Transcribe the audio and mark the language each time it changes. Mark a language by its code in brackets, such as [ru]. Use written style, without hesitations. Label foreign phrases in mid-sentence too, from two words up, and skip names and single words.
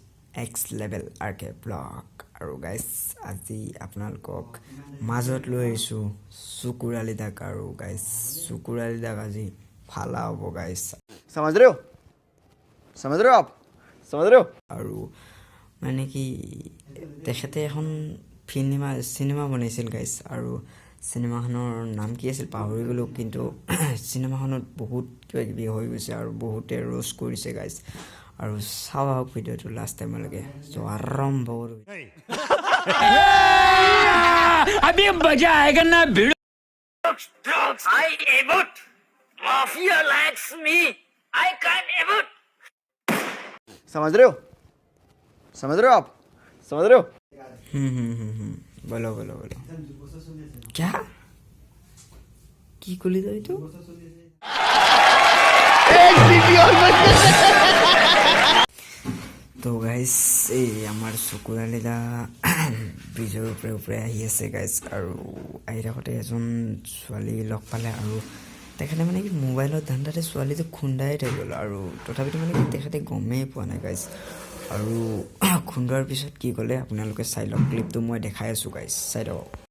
[as] এক্স লেভেল আৰকে ব্লগ আৰু গাইজ আজি আপোনালোকক মাজত লৈ আহিছোঁ চুকুৰ আলি দাক আৰু গাইজ চুকুৰ আলি দাক আজি ফালা হ'ব গাইজ [hi] समझ रहे हो आप समझ रहे हो [as] আৰু মানে কি তেখেতে এখন চিনেমা বনাইছিল গাইজ আৰু চিনেমাখনৰ নাম কি আছিল পাহৰি গ'লোঁ কিন্তু চিনেমাখনত বহুত কিবা কিবি হৈ গৈছে আৰু বহুতে ৰ'ষ্ট কৰিছে গাইজ আৰু চাওঁ আহক ভিডিঅ'টো লাষ্ট টাইমলৈকে চ' আৰম্ভ কৰোঁ [hi] अभी मजा आएगा ना भिड़ो [en] I emote. Mafia likes me. I can't emote. [hi] समझ रहे हो आप समझ रहे हो बोलो क्या [as] কি কলি তই এইটো তো গাইজ এই আমাৰ চকুৰ আলিদা ব্ৰিজৰ ওপৰে আহি আছে গাইজ আৰু আহি থাকোঁতে এজন ছোৱালী লগ পালে আৰু তেখেতে মানে কি মোবাইলৰ ধান্দাতে ছোৱালীটো খুন্দাই থৈ গ'ল আৰু তথাপিতো মানে কি তেখেতে গমেই পোৱা নাই গাইজ আৰু খুন্দোৱাৰ পিছত কি ক'লে আপোনালোকে চাই লওক ক্লিপটো মই দেখাই আছোঁ গাইজ চাই লওক